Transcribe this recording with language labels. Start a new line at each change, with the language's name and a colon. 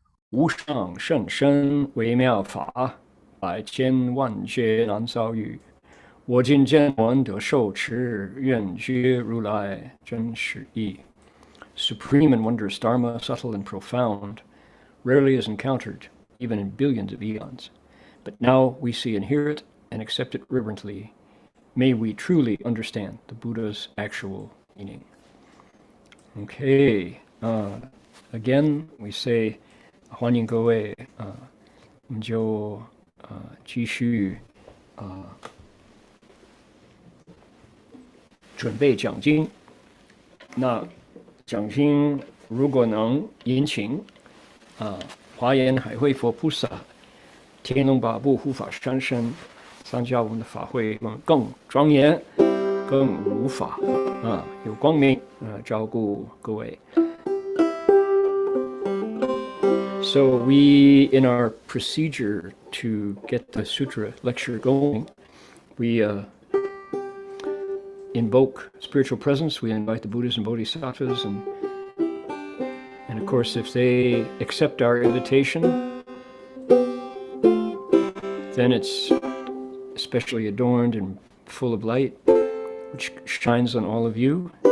Chinese: 无上甚深微妙法，百千万劫难遭遇。我今见闻得受持，愿觉如来真实义。
English: Supreme and wondrous Dharma, subtle and profound, rarely is encountered, even in billions of eons. But now we see and hear it and accept it reverently. May we truly understand the Buddha's actual meaning.
Chinese: Okay, again we say, 欢迎各位，我们就继续准备讲经。那讲经如果能引请华严海会佛菩萨、天龙八部护法三圣参加我们的法会，更庄严、更如法有光明照顾各位。
English: So we, in our procedure to get the sutra lecture going, we invoke spiritual presence. We invite the Buddhas and Bodhisattvas, and of course, if they accept our invitation, then it's especially adorned and full of light, which shines on all of you.